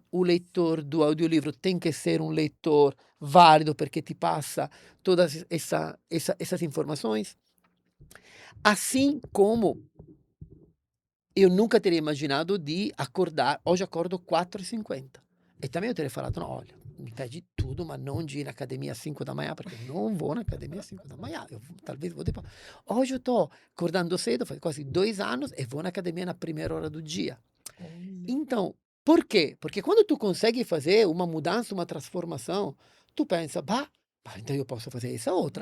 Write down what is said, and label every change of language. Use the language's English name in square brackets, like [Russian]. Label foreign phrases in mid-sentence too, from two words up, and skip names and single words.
[Portuguese] O leitor do audiolivro tem que ser um leitor válido, porque te passa todas essas informações. Assim como eu nunca teria imaginado de acordar, hoje acordo 4h50. E também eu teria falado, não, olha, mi pedi tudo, [Italian] ma non [Portuguese] de ir na academia às 5 da manhã, [Italian] perché non [Portuguese] vou na academia às 5 da manhã. Talvez vou depois. Hoje eu estou acordando cedo, faz quase 2 anos, e vou na academia na primeira hora do dia. Então, por quê? Porque quando tu consegue fazer uma mudança, uma transformação, tu pensa, bah, então eu posso fazer essa outra.